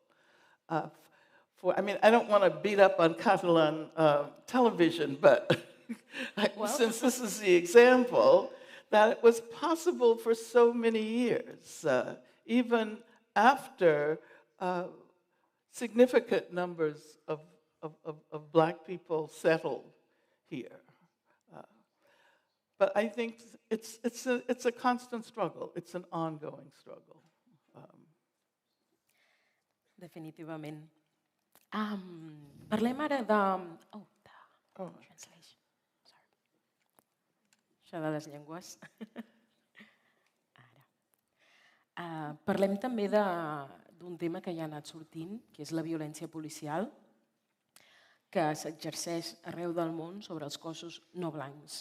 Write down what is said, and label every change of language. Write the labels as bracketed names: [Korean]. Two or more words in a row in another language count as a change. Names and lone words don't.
[English] I mean, I don't want to beat up on Catalan television, but since this is the example, that it was possible for so many years, even after significant numbers of Black people settled here. But I think it's a constant struggle. It's an ongoing struggle. [Catalan] Definitivament. Parlem ara de... [English] Translation. Sorry. [Catalan] Això de les llengües. Ara. Parlem també d'un tema que ja ha anat sortint, que és la violència policial, que s'exerceix arreu del món sobre els cossos no blancs.